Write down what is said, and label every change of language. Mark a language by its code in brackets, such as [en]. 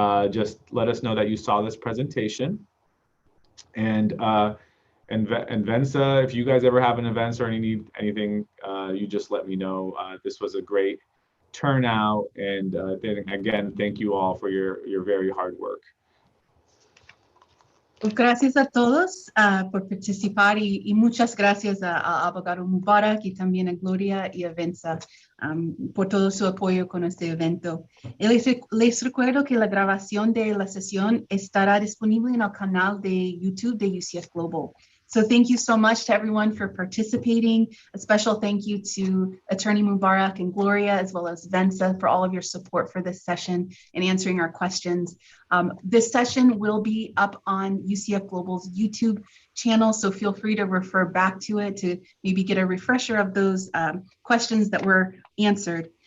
[en] Just let us know that you saw this presentation. And VENSA, if you guys ever have an event or need anything, you just let me know. This was a great turnout. And again, thank you all for your very hard work. [es] Gracias a todos por participar y muchas gracias a Abogado Mubarak y también a Gloria y a VENSA por todo su apoyo con este evento. Y les recuerdo que la grabación de la sesión estará disponible en el canal de YouTube de UCF Global. [en] So thank you so much to everyone for participating. A special thank you to Attorney Mubarak and Gloria, as well as VENSA, for all of your support for this session and answering our questions. This session will be up on UCF Global's YouTube channel, so feel free to refer back to it to maybe get a refresher of those questions that were answered.